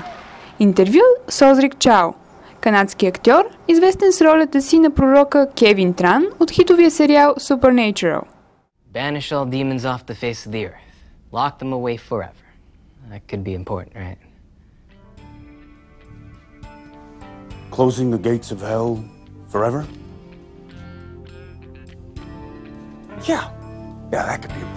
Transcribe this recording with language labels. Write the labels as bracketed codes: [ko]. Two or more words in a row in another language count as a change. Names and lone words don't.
[bg] Интервю с Озрик Чао, канадски актьор, известен с ролята си на пророка Кевин Тран от хитовия сериал Supernatural. [en] Banish all demons off the face of the earth. Lock them away forever. That could be important, right? Closing the gates of hell forever? Yeah, that could be important.